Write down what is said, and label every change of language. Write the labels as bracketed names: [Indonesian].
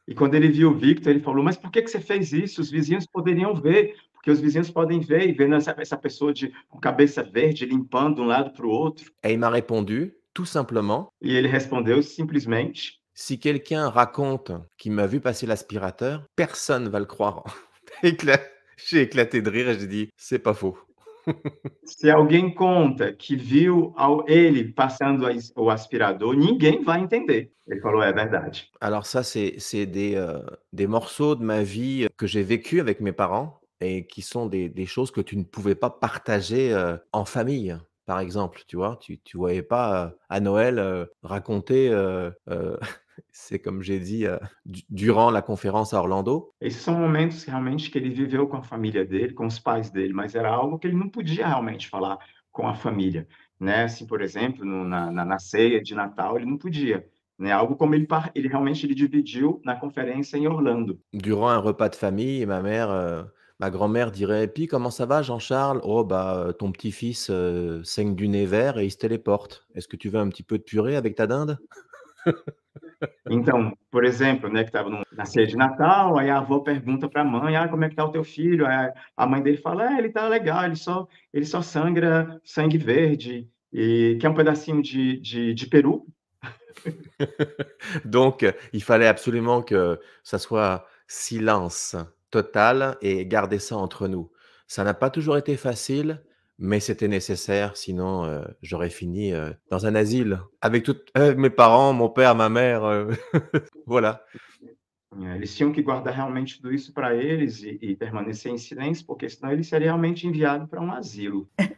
[Portuguese] E quando ele viu o Victor, ele falou: "Mas por que você fez isso? Os vizinhos poderiam ver, porque os vizinhos podem ver e vendo essa pessoa com cabeça verde limpando de um lado para o outro". [French] Et il m'a répondu, tout simplement: [Portuguese] E ele respondeu simplesmente: [French] «Si quelqu'un raconte qu'il m'a vu passer l'aspirateur, personne va le croire». Écla J'ai éclaté de rire et j'ai dit: «C'est pas faux». [Portuguese] "Se alguém conta que viu ele passando o aspirador, ninguém vai entender". Ele falou: "É verdade". [French] Alors ça, c'est des morceaux de ma vie que j'ai vécu avec mes parents et qui sont des choses que tu ne pouvais pas partager, en famille, par exemple, tu vois? Tu voyais pas, à Noël, raconter, c'est comme j'ai dit, durant la conférence à Orlando. [Portuguese] Esses são momentos realmente que ele viveu com a família dele, com os pais dele, mas era algo que ele não podia realmente falar com a família, né? Assim, por exemplo, na ceia de Natal, ele não podia, né? Algo como ele realmente ele dividiu na conferência em Orlando. [French] Durant un repas de famille, ma grand-mère dirait: «Puis comment ça va Jean-Charles? Oh bah, ton petit-fils, saigne du nez vert et il se téléporte. Est-ce que tu veux un petit peu de purée avec ta dinde?» [Portuguese] Então, por exemplo, né, que estava na ceia de Natal, aí a avó pergunta para a mãe: "Ah, como é que tá o teu filho?" Aí a mãe dele fala: "É, ele tá legal, ele só sangra sangue verde e quer um pedacinho de peru?" [French] Donc, il fallait absolument que ça soit silence total et garder ça entre nous. Ça n'a pas toujours été facile, mais c'était nécessaire, sinon, j'aurais fini, dans un asile avec mes parents, mon père, ma mère, voilà. [Portuguese] Eles tinham que guardar realmente tudo isso para eles e permanecer em silêncio, porque senão ele seria realmente enviado para um asilo.